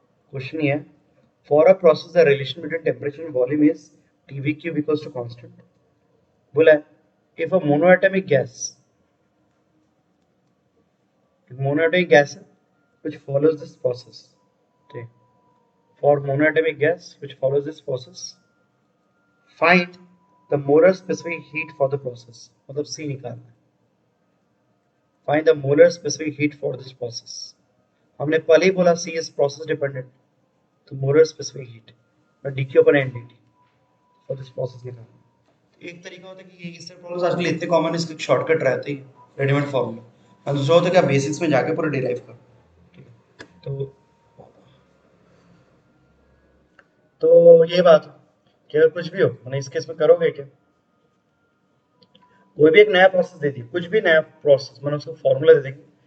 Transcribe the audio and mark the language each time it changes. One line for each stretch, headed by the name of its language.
Hindi: Question ये है, for a process the relation between temperature and volume is TV cube equals to constant. बोला है, if a monoatomic gas, monoatomic gas है
English: which follows this process,
Hindi: ठीक।
English: for monoatomic gas which follows this process, find the molar specific heat for the process,
Hindi: मतलब C निकालना है।
English: find the molar specific heat for this process,
Hindi: हमने पहले ही बोला
English: C is process dependent, तो molar specific heat और dq upon ndt for this process
Hindi: निकालना है। एक तरीका होता है कि ये इस तरह प्रॉब्लम्स आजकल इतने कॉमन, इसके शॉर्टकट रहते ही रेडीमेड फॉर्मूला, और दूसरा होता है कि आप बेसिक्स में जाके पूरा डिराइव करो, ठीक है। तो ये बात कि अगर कुछ भी हो, मैंने इस केस में करोगे क्या, कोई भी एक नया प्रोसेस दे दी, कुछ भी नया प्रोसेस, मैंने उसको फॉर्मूला दे देंगे।